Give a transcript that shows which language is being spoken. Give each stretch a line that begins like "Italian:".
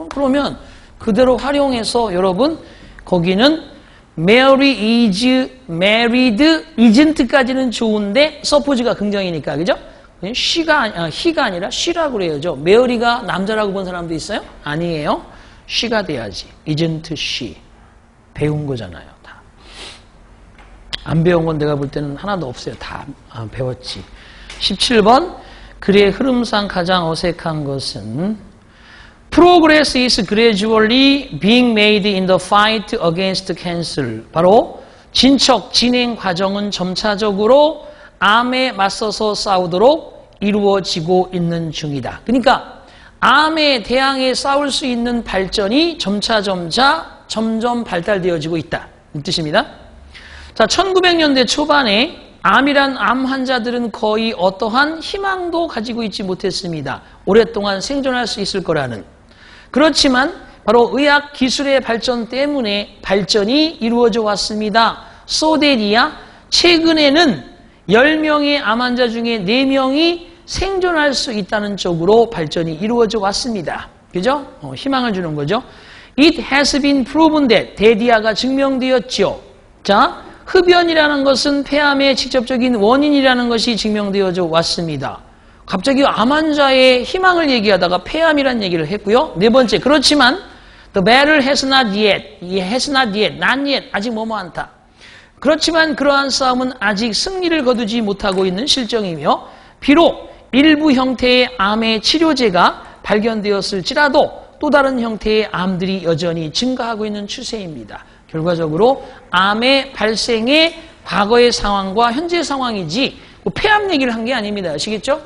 Korean: 그러면 그대로 활용해서 여러분 거기는
English: Mary is married isn't
Korean: 까지는 좋은데 suppose가 긍정이니까 그죠? he가 아니라 she라고 그래야죠. Mary가 남자라고 본 사람도 있어요? 아니에요. she가 돼야지.
English: isn't she.
Korean: 배운 거잖아요. 다. 안 배운 건 내가 볼 때는 하나도 없어요. 다 배웠지. 17번 글의 흐름상 가장 어색한 것은
English: Progress is gradually being made in the fight against cancer.
Korean: 바로 진척, 진행 과정은 점차적으로 암에 맞서서 싸우도록 이루어지고 있는 중이다. 그러니까 암에 대항해 싸울 수 있는 발전이 점점 발달되어지고 있다. 이 뜻입니다. 자, 1900년대 초반에 암이란 암 환자들은 거의 어떠한 희망도 가지고 있지 못했습니다. 오랫동안 생존할 수 있을 거라는. 그렇지만 바로 의학 기술의 발전 때문에 발전이 이루어져 왔습니다. 소데리아 최근에는 10명의 암 환자 중에 4명이 생존할 수 있다는 쪽으로 발전이 이루어져 왔습니다. 그죠? 희망을 주는 거죠.
English: It has been proven that
Korean: 데디아가 증명되었죠. 자, 흡연이라는 것은 폐암의 직접적인 원인이라는 것이 증명되어져 왔습니다. 갑자기 암 환자의 희망을 얘기하다가 폐암이라는 얘기를 했고요. 네 번째, 그렇지만
English: the battle has not yet, not yet,
Korean: 아직 뭐뭐 않다. 그렇지만 그러한 싸움은 아직 승리를 거두지 못하고 있는 실정이며 비록 일부 형태의 암의 치료제가 발견되었을지라도 또 다른 형태의 암들이 여전히 증가하고 있는 추세입니다. 결과적으로 암의 발생의 과거의 상황과 현재 상황이지 폐암 얘기를 한 게 아닙니다. 아시겠죠?